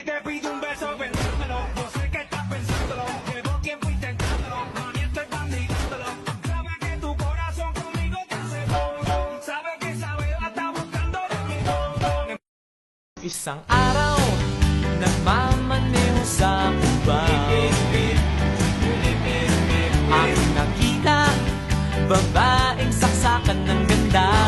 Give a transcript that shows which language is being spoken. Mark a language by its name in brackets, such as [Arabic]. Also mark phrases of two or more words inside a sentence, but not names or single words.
[Spanish] Te pido un beso pensándolo, yo sé que estás pensándolo, llevo tiempo intentándolo, mami estoy bandidándolo. Sabes que tu corazón conmigo te hace boom, sabes que esa beba está buscando de mi boom. [Filipino] Isang araw, nagmamaneho sa ubang ang nakita, babaeng saksakan ng ganda.